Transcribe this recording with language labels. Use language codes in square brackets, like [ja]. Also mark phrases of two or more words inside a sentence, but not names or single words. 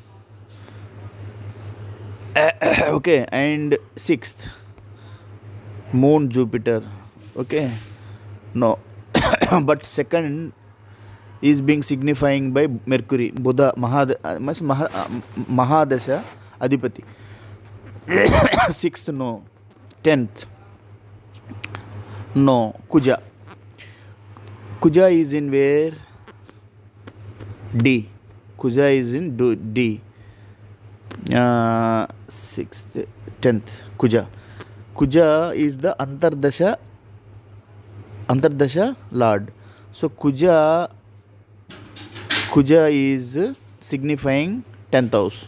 [en] Okay, and 6th Moon Jupiter. Okay, no, but second is being signifying by Mercury, [sa] Buddha Mahadasha Adipati. [en] 6th no, 10th no, Kuja. Kuja is in where? D. Kuja is in D. 6th, 10th, Kuja. Kuja is the Antardasha Lord. So Kuja is signifying 10th house.